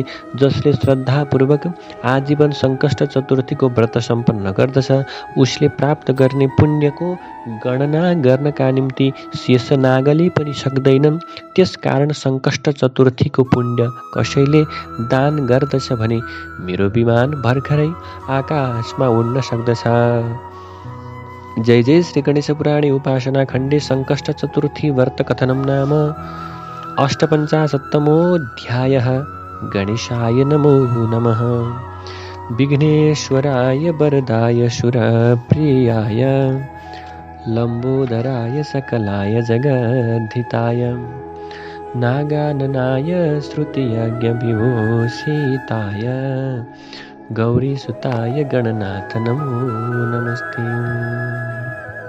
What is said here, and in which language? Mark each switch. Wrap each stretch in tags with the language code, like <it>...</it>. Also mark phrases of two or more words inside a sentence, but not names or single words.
<ne>जसले श्रद्धापूर्वक आजीवन सङ्कष्ट चतुर्थीको व्रत सम्पन्न गर्दछ उसले प्राप्त गर्ने पुण्यको गणना गर्नका निम्ति शेष नागले पनि सक्दैनन्। त्यसकारण सङ्कष्ट चतुर्थीको पुण्य कसैले दान गर्दछ भने मेरो विमान भर्खरै आकाशमा उड्न सक्दछ।</ne> <sa>जय जय श्री गणेश पुराणे उपासना खण्डे सङ्कष्ट चतुर्थी व्रत कथनं नाम 58तमोऽध्यायः। गणेशाय नमो नमः। विघ्नेश्वराय वरदाय सुरप्रियाय लम्बोदराय सकलाय जगद्धिताय नागाननाय श्रुतियज्ञविभूषिताय गौरीसुताय गणनाथ नमो नमस्ते।</sa>